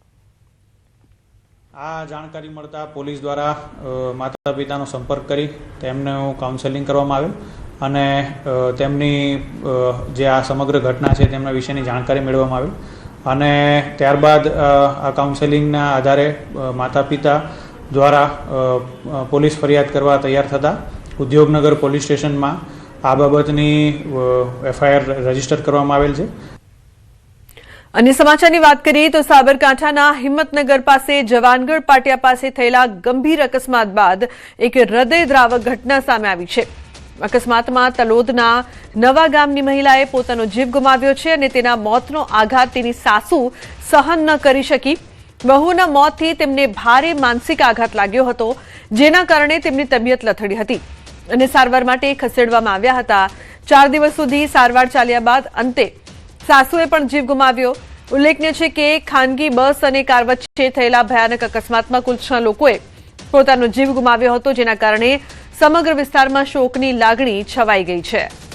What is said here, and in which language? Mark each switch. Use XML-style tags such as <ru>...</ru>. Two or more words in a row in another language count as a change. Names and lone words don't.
<gu>આ જાણકારી મળતા પોલીસ દ્વારા માતા પિતાનો સંપર્ક કરી તેમનું કાઉન્સેલિંગ કરવામાં આવેલ અને તેમની જે આ સમગ્ર ઘટના છે તેમના વિશેની જાણકારી મેળવવામાં આવેલ અને ત્યારબાદ આ કાઉન્સેલિંગના આધારે માતા પિતા દ્વારા પોલીસ ફરિયાદ કરવા તૈયાર થતા ઉદ્યોગનગર પોલીસ સ્ટેશનમાં આ બાબતની</gu> <en>FIR register</en> <gu>કરવામાં આવેલ છે।</gu> <hi>अन्य समाचार की बात करिए तो</hi> <gu>સાબરકાંઠાના હિમ્મતનગર પાસ જવાનગઢ પાટિયા પાસ થયેલા ગંભીર અકસ્માત બાદ એક હૃદયદ્રાવક ઘટના સામે આવી છે। અકસ્માત મેં તલોદના નવા ગામની મહિલાએ પોતાનો જીવ ગુમાવ્યો છે અને તેના મોતનો આઘાત તેની સાસુ સહન ન કરી શકી। વહુના મોતથી તેમને ભારે માનસિક આઘાત લાગ્યો હતો જેના કારણે તેમની તબિયત લથડી હતી અને સારવાર માટે ખસેડવામાં આવ્યા હતા। 4 દિવસ સુધી સારવાર ચાલ્યા બાદ અંતે સાસુએ પણ જીવ ગુમાવ્યો। ઉલ્લેખનીય છે કે ખાનગી બસ અને કાર વચ્ચે થયેલા ભયાનક અકસ્માતમાં કુલ 6 લોકોએ પોતાનો જીવ ગુમાવ્યો હતો જેના કારણે સમગ્ર વિસ્તારમાં શોકની લાગણી છવાઈ ગઈ છે।</gu>